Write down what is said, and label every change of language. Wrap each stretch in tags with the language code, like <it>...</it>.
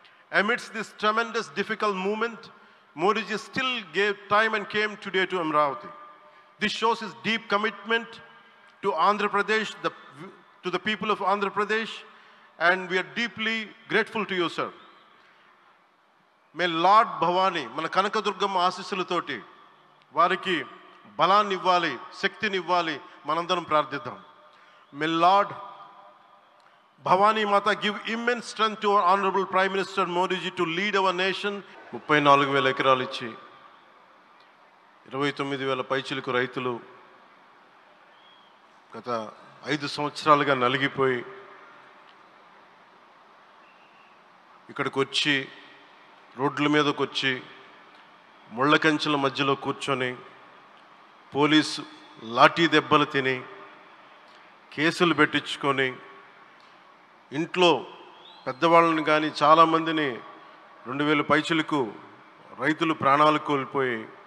<en>Amidst this tremendous difficult movement, Modi ji still gave time and came today to Amravati. This shows his deep commitment to Andhra Pradesh, to the people of Andhra Pradesh, and we are deeply grateful to you, sir. May Lord Bhavani,</en> <te>మన కనకదుర్గమ్మ ఆశీస్సులతోటి వారికి బలాన్ని ఇవ్వాలి, శక్తిని ఇవ్వాలి, మనందరం ప్రార్థిద్దాం.</te> <en>May Lord Bhavani Mata give immense strength to our Honorable Prime Minister Modi ji to lead our nation.</en> <te>34,000 ఎకరాలు ఇచ్చి 29,000 పైచిలకు రైతులు గత 5 సంవత్సరాలుగా నలిగిపోయి ఇక్కడికి వచ్చి రోడ్ల మీదకి వచ్చి ముళ్ళ కంచెల మధ్యలో కూర్చొని పోలీసు లాఠీ దెబ్బలు తిని కేసులు పెట్టించుకొని ఇంట్లో పెద్దవాళ్ళని కానీ చాలామందిని 2,000 పైచిలకు రైతులు ప్రాణాలు కోల్పోయి</te>